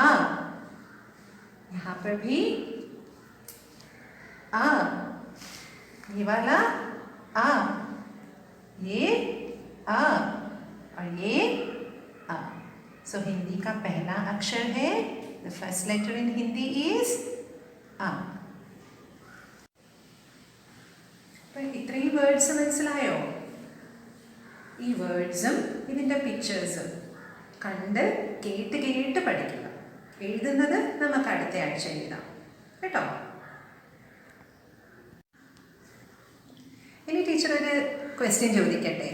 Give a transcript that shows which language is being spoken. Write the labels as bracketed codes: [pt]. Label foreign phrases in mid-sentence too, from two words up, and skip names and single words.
[hi] यहाँ पर भी आ। ये वाला आ। ये आ और ये आ। सो हिंदी का पहला अक्षर है, [en] the first letter in Hindi is आ. [ml] ഇത്രയും വേർഡ്സ് മനസ്സിലായോ? ഈ വേർഡ്സും ഇതിൻ്റെ പിക്ചേഴ്സും കണ്ട് കേട്ട് കേട്ട് പഠിക്കുക. എഴുതുന്നത് നമുക്ക് അടുത്ത ആഴ്ച എഴുതാം കേട്ടോ. ഇനി ടീച്ചർ ഒരു ക്വസ്റ്റ്യൻ ചോദിക്കട്ടെ.